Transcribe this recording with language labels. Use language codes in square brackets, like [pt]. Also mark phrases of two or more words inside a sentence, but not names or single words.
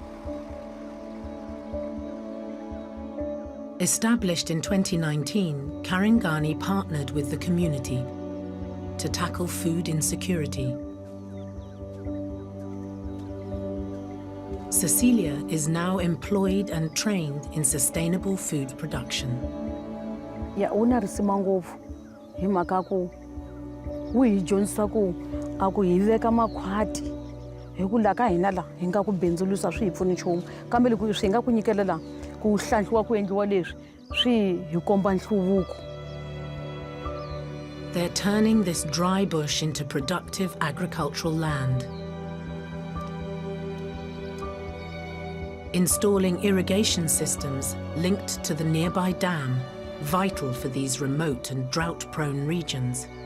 [en] Established in 2019, Quirimbas partnered with the community to tackle food insecurity. Cecilia is now employed and trained in sustainable food production. [ts] Ya una risima ngopfu hi mhaka ku wu hi dyondzisa ku a ku hi veka makhwati hi ku la ka hina la hi nga ku bindzulusa swi hi pfuni nchumu kambe loko swi nga ku nyikelela ku hlantswiwa ku endliwa leswi swi hi komba nhluvuko. [en] They're turning this dry bush into productive agricultural land. Installing irrigation systems linked to the nearby dam, vital for these remote and drought-prone regions.